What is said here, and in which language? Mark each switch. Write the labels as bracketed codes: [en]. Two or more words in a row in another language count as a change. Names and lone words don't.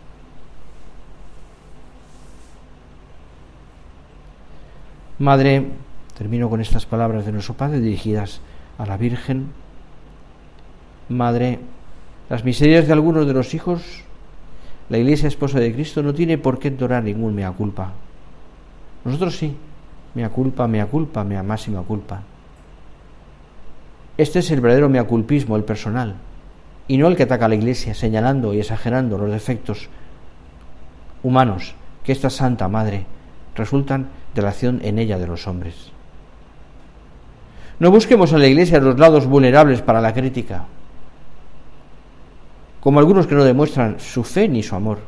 [es] Madre, termino con estas palabras de nuestro Padre dirigidas a la Virgen. Madre, las miserias de algunos de los hijos, la Iglesia esposa de Cristo, no tiene por qué entonar ningún [la] mea culpa. [es] Nosotros sí, [la] mea culpa, mea máxima culpa. [es] Este es el verdadero mea culpismo, el personal, y no el que ataca a la Iglesia señalando y exagerando los defectos humanos que esta Santa Madre resultan de la acción en ella de los hombres. No busquemos en la Iglesia los lados vulnerables para la crítica, como algunos que no demuestran su fe ni su amor.